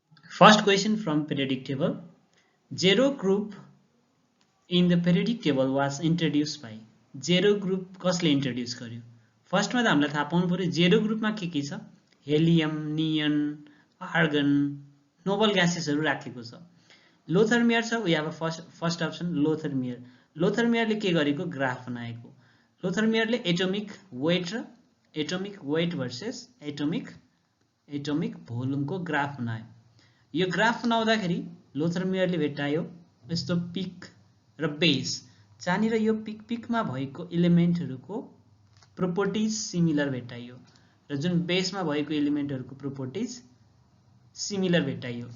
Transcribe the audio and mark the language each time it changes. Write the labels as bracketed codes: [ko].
[en] First question from periodic table. Zero group in the periodic table was introduced by. [ne] Zero group कसले introduce गर्यो? First में हामीलाई थाहा पाउनु पर्यो zero group में के छ? Helium, neon, argon, noble gases राखेको छ. [en] Lothermeer [ne] छ, [en] we have a first option Lothermeer. [ne] Lothermeer ले के गरेको? ग्राफ बनाएको. Lothermeer ले atomic weight र atomic weight versus atomic volume को ग्राफ बनायो. यो ग्राफ बनाउँदाखेरि लोथरमेयरले भेटायो यस्तो पिक र बेस जहाँनिर यो पिकमा भएको एलिमेन्टहरुको प्रोपर्टिज सिमिलर भेटाइयो र जुन बेसमा भएको एलिमेन्टहरुको प्रोपर्टिज सिमिलर भेटाइयो.